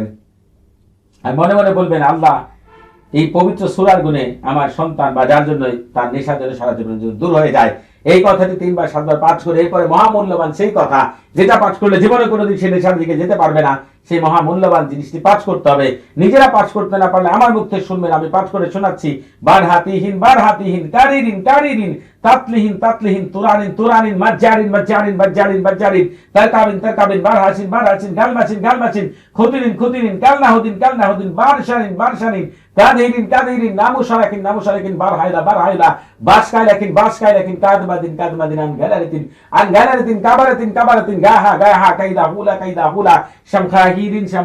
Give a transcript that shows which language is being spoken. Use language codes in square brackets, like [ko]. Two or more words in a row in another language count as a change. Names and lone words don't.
[bn] আর মনে মনে বলবেন, আল্লাহ এই পবিত্র সূরার গুণে আমার সন্তান বা যার জন্য তার নেশা যেন সারা জীবন দূর হয়ে যায়। এই কথাটি 3 বার 7 বার পাঠ করে এরপরে মহামূল্যবান সেই কথা যেটা পাঠ করলে জীবনে কোনোদিন সে নেশার দিকে যেতে পারবে না, সেই মহামূল্যবান জিনিসটি পাঠ করতে হবে। নিজেরা পাঠ করতে না পারলে আমার মুখ থেকে শুনবেন, আমি পাঠ করে শোনাচ্ছি। বারহাতিহীন কারিরিন তাতলিহীন তুরানিন মাজ্জারিন তারকাবিন বারহাসিন গালমাসিন খুতিরিন কালনাহুদিন বারশানিন কাদিরিন নামুশারাকিন বারহাইলা বাসকাইলাকিন কাদমাদিন আন গালারিতিন কাবারাতিন গাহা কাইদা হুলা শামখাহিরিন